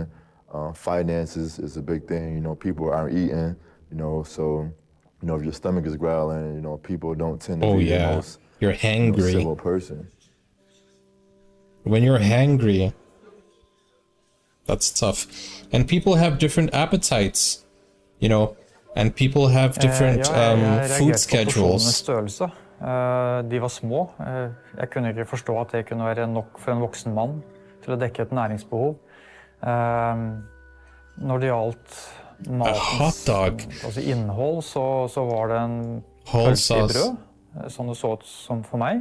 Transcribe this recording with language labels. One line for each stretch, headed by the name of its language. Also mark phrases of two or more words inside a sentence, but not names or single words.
English: Finances is a big thing, you know, people aren't eating, you know, so, you know, if your stomach is growling, you know, people don't tend to be the most you're hangry. civil person. When you're hangry, that's tough. And people have different appetites, you know, and people have different food schedules.
Norwegian: De var små. Jeg kunne ikke forstå at det kunne være nok for en voksen mann til å dekke et næringsbehov. Når det gjaldt matens innhold, så var det en pølse i brød, sånn det så ut som for meg.